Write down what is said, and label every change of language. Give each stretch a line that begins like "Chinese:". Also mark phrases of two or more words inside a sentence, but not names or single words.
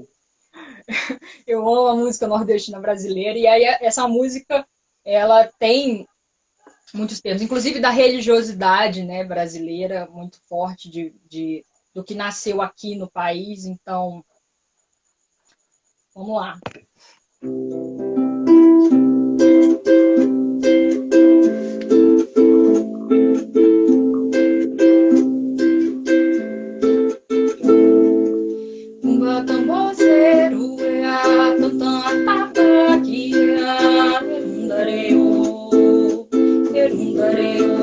Portuguese: eu amo a música nordestina brasileira. E aí essa música, ela tem muitos termos, inclusive da religiosidade, né, brasileira, muito forte do que nasceu aqui no país. Então, vamos lá. Umba tambozeiro, ea, tantan, atapaki, ea, erundareo, erundareo.